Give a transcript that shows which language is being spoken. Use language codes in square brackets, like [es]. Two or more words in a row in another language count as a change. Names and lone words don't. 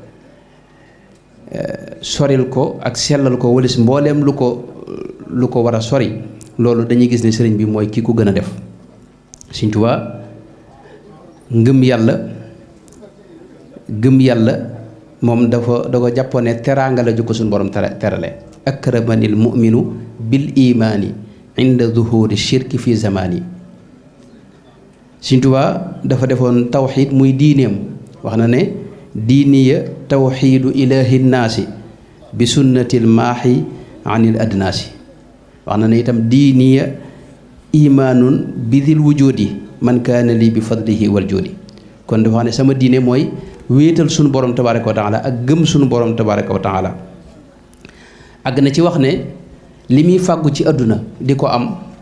[wo] soril ko ak sellal ko walis mbooleem lu ko war a sori loolu dañuy gis ne sëriñ bi mooy ki ko gën a def. Sëriñ Tuubaa ngëm yàlla moom da ko jàppoon ne teraanga la ju ko suñu borom terale [ar] أكرمني المؤمن بالإيمان عند ظهور الشرك في الزمان. [wo] Sëriñ Tuubaa dafa defoon tawxiid muy diineem wax na ne [ar] ديني توحيد الإله ناسيا بسنة الماحي عن الأدناس [wo] wax na ne itam [ar] ديني إيمان بذي الوجود من كان لي بفضله والجود [wo] kon dafa wax ne sama diine mooy wéetal sunu borom [ar] تبارك وتعالى [wo] ak gëm sunu borom [ar] تبارك وتعالى [wo] àgg na ci wax ne li muy fàggu ci àdduna di ko am